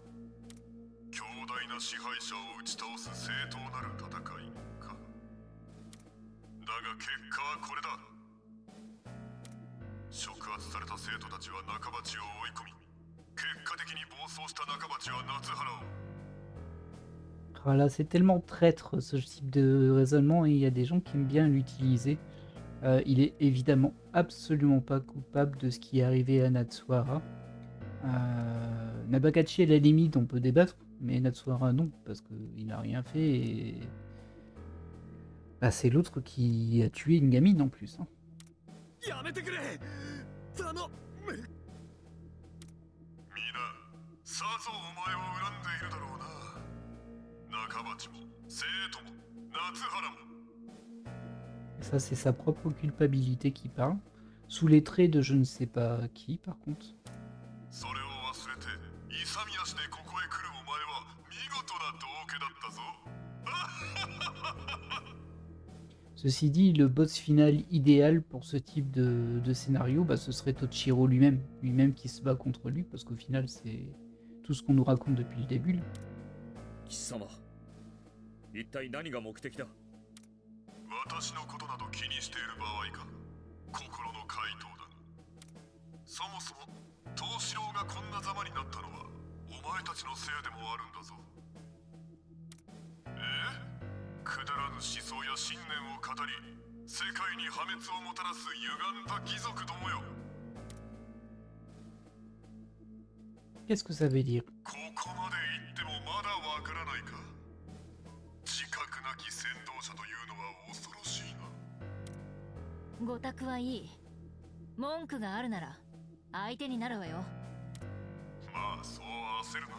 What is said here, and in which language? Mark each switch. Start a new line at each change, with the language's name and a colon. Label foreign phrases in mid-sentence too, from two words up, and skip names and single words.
Japanese: 強大な支配者を打ち倒す正当なる戦いか。だが結果はこれだ。触発された生徒たちは仲町を追い込み、結果的に暴走した仲町は夏原を。
French: Voilà, c'est tellement traître ce type de raisonnement et il y a des gens qui aiment bien l'utiliser. Il est évidemment absolument pas coupable de ce qui est arrivé à Natsuhara. Nabakachi, à la limite, on peut débattre, mais Natsuhara non, parce qu'il n'a rien fait et... Bah, c'est l'autre qui a tué une gamine en plus. Hein.
Japanese: さぞお前を恨んでいるだろうな。仲町も生徒も夏原も。
French: Et ça, c'est sa propre culpabilité qui parle, sous les traits de je ne sais pas qui, par contre.
Japanese: それを忘れて勇み足でここへ来るお前は見事な道化だったぞ。
French: Ceci dit, le boss final idéal pour ce type de scénario, bah, ce serait Toshiro lui-même qui se bat contre lui, parce qu'au final, c'est tout ce qu'on nous raconte depuis le début. Là.
Japanese: 貴様、一体何が目的だ。私のことなど気にしている場合か。心の回答だ。そもそも藤四郎がこんなざまになったのはお前たちのせいでもあるんだぞ。くだらぬ思想や信念を語り、世界に破滅をもたらす歪んだ義賊どもよ。
French: Qu'est-ce que ça veut dire?
Japanese: ここまで行ってもまだわからないか。自覚なき先導者というのは恐ろしいな。ごたくはいい。文句があるなら相手になるわよ。まあそう焦るな。